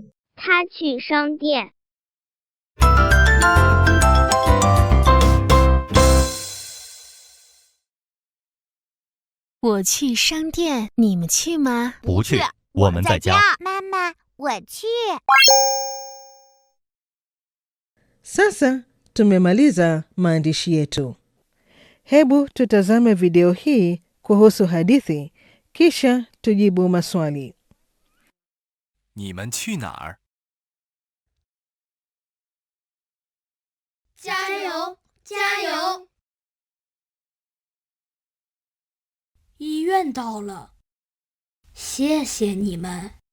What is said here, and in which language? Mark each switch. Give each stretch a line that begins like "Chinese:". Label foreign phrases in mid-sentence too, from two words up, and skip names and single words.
Chinese: 他去商店。我去商店，你们去吗？不去，我们在家。妈妈，我去。
Swahili: Sasa tumemaliza maandishi yetu. Hebu tutazame video hii kuhusu hadithi, kisha tujibu maswali.
Chinese: 你们去哪儿？加油，加油！医院到了，谢谢你们。